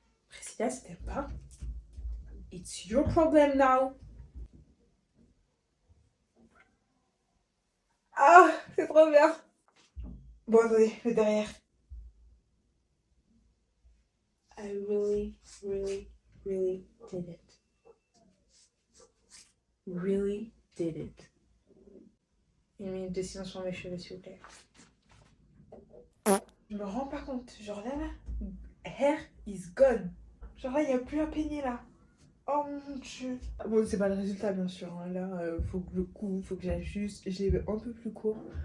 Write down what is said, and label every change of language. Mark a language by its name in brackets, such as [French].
[English] Priscilla, [French] c'était pas. [English] It's your problem now. [French] Ah, c'est trop bien. Bon, attendez, le derrière. [English] I really, really, really did it. Really did it. [French] Une minute de silence sur mes cheveux, s'il vous plaît. Je me rends pas compte. Genre là, [English] hair is gone. [French] Genre là, il n'y a plus à peigner là. Oh mon dieu. Bon, c'est pas le résultat, bien sûr. Hein. Là, faut que je coupe, faut que j'ajuste. Je l'ai un peu plus court.